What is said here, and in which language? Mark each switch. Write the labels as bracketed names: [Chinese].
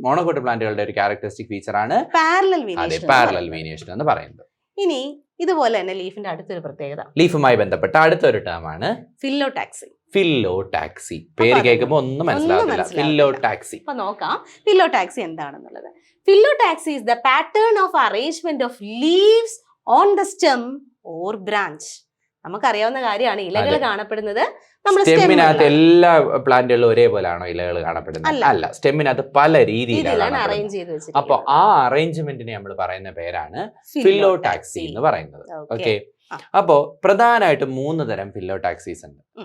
[Malayalam] Monocot പ്ലാന്റുകളുടെ ഒരു characteristic feature ആണ് parallel venation എന്ന് പറയുന്നത്. ഇനി ഇതുപോലെ തന്നെ ലീഫിന്റെ അടുത്തൊരു പ്രത്യേകത, ലീഫുമായി ബന്ധപ്പെട്ട അടുത്തൊരു ടേം ആണ് ഫില്ലോടാക്സി. ഫില്ലോടാക്സി പേര് കേൾക്കുമ്പോൾ ഒന്നും മനസ്സിലാവില്ല. ഫില്ലോടാക്സി. അപ്പൊ നോക്കാം ഫില്ലോടാക്സി എന്താണെന്നുള്ളത്. [English] Phyllotaxy is the pattern of arrangement of leaves on the stem or branch. [Malayalam] നമുക്കറിയാവുന്ന കാര്യമാണ്, ഇലകൾ കാണപ്പെടുന്നത് സ്റ്റെമ്മിനകത്ത് എല്ലാ പ്ലാന്റുകളിലും ഒരേപോലെയാണോ ഇലകൾ കാണപ്പെടുന്നത്? അല്ല, സ്റ്റെമ്മിനകത്ത് പല രീതിയിലാണ് അറേഞ്ച് ചെയ്ത് വെച്ചത്. അപ്പൊ ആ അറേഞ്ച്മെന്റിനെ നമ്മൾ പറയുന്ന പേരാണ് ഫില്ലോടാക്സി എന്ന് പറയുന്നത്. ഓക്കെ, അപ്പോ പ്രധാനമായിട്ട് 3 തരം ഫില്ലോടാക്സീസ് ഉണ്ട്.